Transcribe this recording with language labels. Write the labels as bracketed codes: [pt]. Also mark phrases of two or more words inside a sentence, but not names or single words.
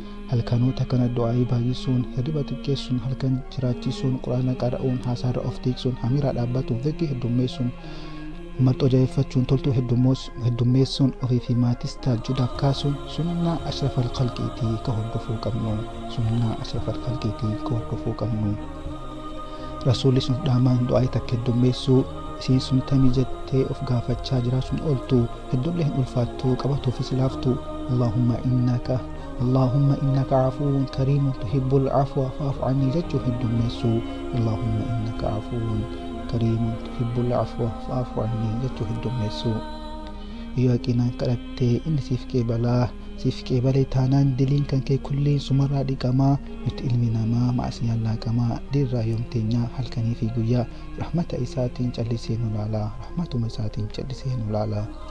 [om] Halkanoota kana du'aa'ii baay'isuun, hirriba xiqqeessuun, halkan jiraachisuun, Qur'aana qara'uun, haasaarra of tiiksuun, hamiraa dhaabbatuun, dhikrii heddummeessuun, marxoo jabeeffachuun, toltuu heddummoos-, heddummeessuun, ofii fi maatis tahajjudaaf kaasuun, sunnaa ashrafal khalqiitii ka hordofuu qabnu, sunnaa ashrafal khalqiitii ka hordofuu qabnu. Rasuulli sun dhaamaan du'aa'ii takka heddummeessuu, isiin sun tamii jettee of gaafachaa jiraachuun ooltu, hedduullee hin ulfaattu, qabatuufis laaftu. [ar] اللهم إنك اللهم إنك عفو كريم تحب العفو فاعف عني [om] jechuun heddummeessu. [ar] اللهم إنك عفو كريم تحب العفو فاعف عني [om] jechuun heddummeessu. Yoo yaqinaan kadhattee inni siif qeebalaa, siif qeebalee taanaan diliin kan kee kulliin sumarraa dhiqamaa. Nuti ilmi namaa maasiyaan laaqamaa, dirraa yoom teenyaa halkanii fi guyyaa rahmata isaatiin callisee nu laalaa, rahmatuma isaatiin callisee nu laalaa.